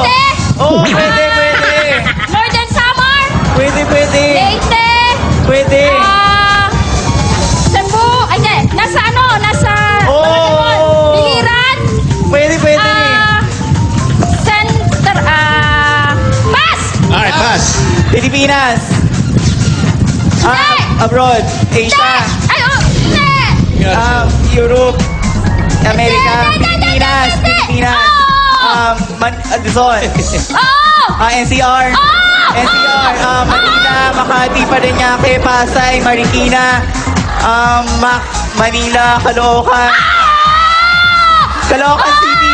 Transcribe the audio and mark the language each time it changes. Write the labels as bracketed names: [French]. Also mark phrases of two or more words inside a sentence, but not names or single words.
[Filipino] Leyte? Oo, pwede, Northern Samar? pwede, Leyte? pwede, Cebu? Ay, hindi. Nasa Nasa... Oo! Palawan. Biliran? pwede, Center... Pass! [English] Alright, pass. [Filipino] Pilipinas, abroad, Asia, Ay, hindi! Europe, America, Hindi. Pilipinas, Oh! Luzon, Oh! NCR, Manila, Makati, Parañaque, Pasay, Marikina, Manila, Caloocan, Caloocan City,